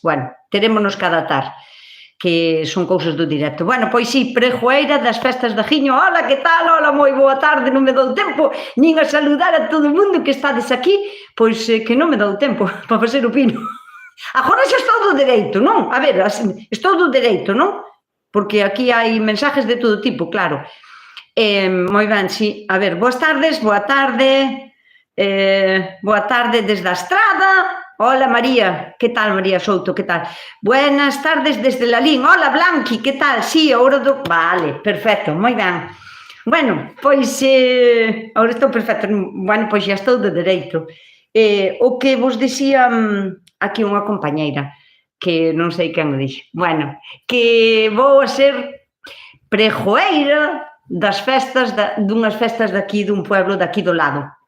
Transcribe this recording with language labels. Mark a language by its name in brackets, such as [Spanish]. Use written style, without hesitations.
[Galician] Bueno, terémonos que adaptar, que son cousas do directo. Bueno, pois sí, pregoeira das festas da Guiño. Ola, que tal? Ola, moi boa tarde, non me dou tempo nin a saludar a todo o mundo que estades aquí, pois que non me dou tempo para facer o pino. Agora xa estou do dereito, non? A ver, estou do dereito, non? Porque aquí hai mensajes de todo tipo, claro. Moi ben, sí. A ver, boas tardes, boa tarde desde a estrada. Hola, María, que tal, María Souto, que tal? [Spanish] Buenas tardes desde Lalín. Hola, Blanqui, que tal? [Galician] Sí, agora do... Vale, perfecto, moi ben. Bueno, pois, agora estou perfecto. Bueno, pois xa estou do dereito. O que vos dicía aquí unha compañeira, que non sei quen o dixo. Bueno, que vou a ser pregoeira das festas, dunhas festas daqui, dun pueblo daqui do lado.